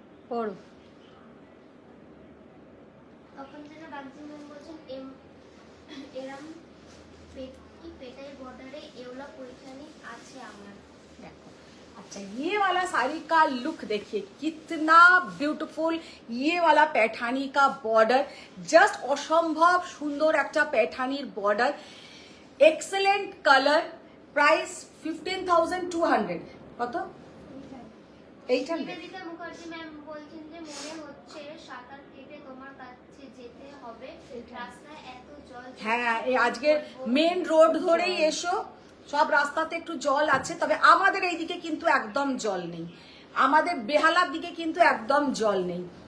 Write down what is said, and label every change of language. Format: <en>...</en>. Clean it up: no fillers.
<bn>পড়ো। তপনজানা বাগজি ম্যাম বলছেন এরম পেটাই বর্ডারে এওলা পৈঠানি আছে আমার। দেখো</bn> <hi>अच्छा ये वाला साड़ी का लुक देखिए कितना ब्यूटीफुल, ये वाला पैठानी का बॉर्डर जस्ट असम्भव सुंदर एक पैठानीर बॉर्डर, एक्सेलेंट कलर, प्राइस 15,200</hi> <bn>কত 800 নিবেদিতা মুখার্জি ম্যাম বলছেন যে মনে হচ্ছে সাঁতার কেটে তোমার কাছে যেতে হবে, রাস্তায় এত জল। হ্যাঁ এই আজকে মেন রোড ধরেই এসো, সব রাস্তাতে একটু জল আছে, তবে আমাদের এইদিকে কিন্তু একদম জল নেই, আমাদের বেহালার দিকে কিন্তু একদম জল নেই।</bn>